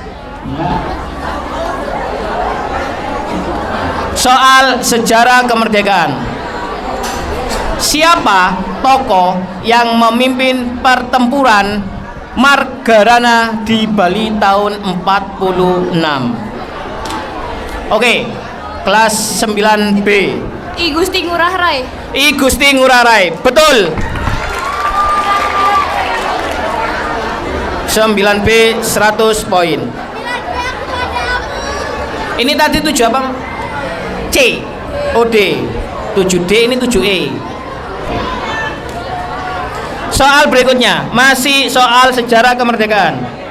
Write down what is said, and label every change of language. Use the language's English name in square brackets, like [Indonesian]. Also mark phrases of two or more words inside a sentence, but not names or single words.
[Indonesian] Soal sejarah kemerdekaan. Siapa tokoh yang memimpin pertempuran Margarana di Bali tahun 46? Oke, kelas 9B. I Gusti Ngurah Rai. I Gusti Ngurah Rai. Betul. 9B 100 poin. Ini tadi 7 apa? C. OD. 7D ini 7E. Soal berikutnya masih soal sejarah kemerdekaan.